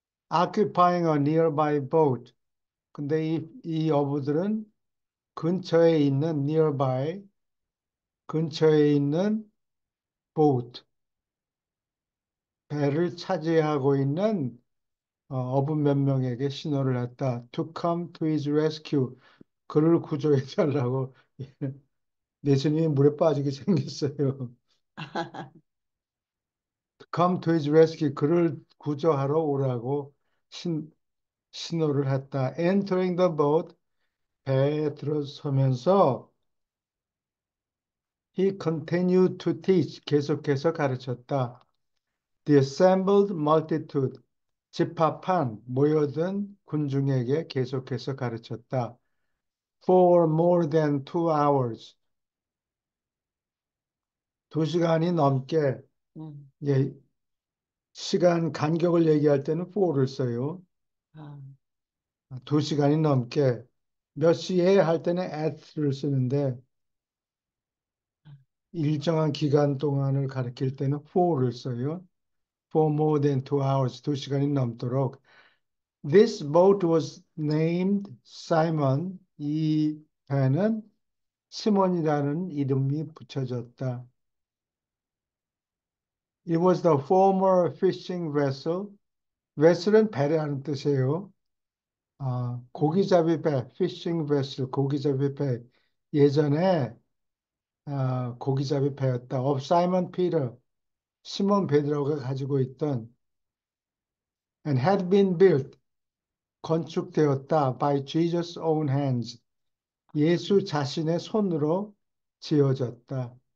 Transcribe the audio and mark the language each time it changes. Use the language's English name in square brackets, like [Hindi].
[English] occupying a nearby boat. [Korean] 근데 이 어부들은 근처에 있는 nearby 근처에 있는 boat 배를 차지하고 있는 어부 몇 명에게 신호를 했다. [English] To come to his rescue. [Korean] 그를 구조해 달라고. 예수님이 물에 빠지게 생겼어요. [English] Come to his rescue. [Korean] 그를 구조하러 오라고 신호를 했다. [English] Entering the boat. [Korean] 배에 들어서면서 [English] he continued to teach. [Korean] 계속해서 가르쳤다. [English] The assembled multitude. [Korean] 집합한 모여든 군중에게 계속해서 가르쳤다. [English] For more than 2 hours. [Korean] 2시간이 넘게 음. 예, 시간 간격을 얘기할 때는 for를 써요. 아, 2시간이 넘게 몇 시에 할 때는 at를 쓰는데 일정한 기간 동안을 가리킬 때는 for를 써요. [English] For more than 2 hours, [Korean] 2시간이 넘도록. [English] This boat was named Simon. [Korean] 이 배는 시몬이라는 이름이 붙여졌다. [English] It was the former fishing vessel. [Korean] vessel은 배라는 뜻이에요. 음. 고기잡이 배, fishing vessel, 고기잡이 배. 예전에 고기잡이 배였다. [English] of Simon Peter, [Korean] 시몬 베드로가 가지고 있던 [English] and had been built, [Korean] 건축되었다 [English] by Jesus' own hands. [Korean] 예수 자신의 손으로 지어졌다.